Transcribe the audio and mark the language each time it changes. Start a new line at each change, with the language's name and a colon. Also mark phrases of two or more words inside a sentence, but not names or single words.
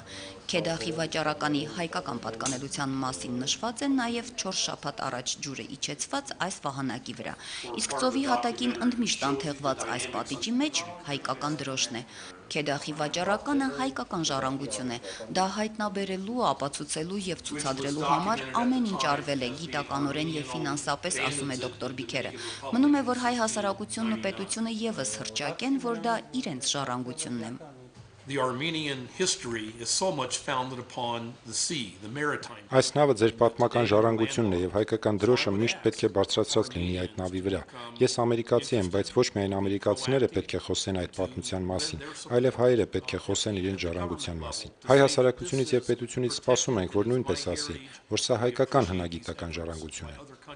Armenian: Քեդախի վաճառականի հայկական պատկանելության մասին նշված է նաեւ 4 շաբաթ առաջ ջուրը իջեցված այս վահանակի վրա։ Իսկ ծովի հատակին ընդմիշտ անթեղված այս պատիճի մեջ հայկական դրոշն է։ Քեդախի վաճառականը հայկական ժառանգություն է։ Դա հայտնաբերելու, ապացուցելու եւ ցուցադրելու համար ամեն ինչ արվել է գիտականորեն եւ ֆինանսապես, ասում է դոկտոր Բիքերը։ Մնում է, որ հայ հասարակությունն ու պետությունը եւս հռչակեն, որ դա իրենց ժառանգությունն է։
English: The Armenian history is so much founded upon the sea, the maritime.
Armenian: Այս նավը ձեր պատմական ժառանգությունն է եւ հայկական դրոշը միշտ պետք է բարձրացված լինի այդ նավի վրա։ Ես ամերիկացի եմ, բայց ոչ միայն ամերիկացիները պետք է խոսեն այդ պատմության մասին, այլև հայերը պետք է խոսեն իրենց ժառանգության մասին։ Հայ հասարակությունից եւ պետությունից սպասում ենք, որ նույնպես ասի, որ սա հայկական հնագիտական ժառանգություն է։